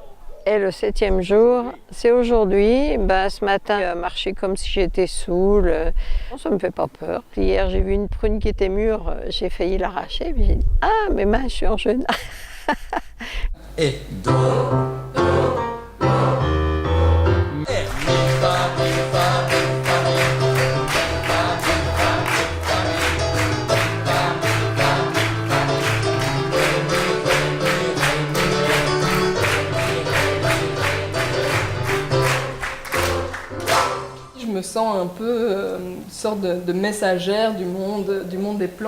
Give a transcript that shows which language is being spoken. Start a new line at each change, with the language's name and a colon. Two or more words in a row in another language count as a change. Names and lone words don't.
French: Et le septième jour, c'est aujourd'hui. Ce matin, marcher comme si j'étais saoule. Ça ne me fait pas peur. Hier, j'ai vu une prune qui était mûre, j'ai failli l'arracher. Puis j'ai dit, ah, mes mains, je suis en jeûne. Et do, do, do. Et mi, fa, mi, fa, mi, fa, mi. Je me sens un peu une sorte de messagère du monde des plantes.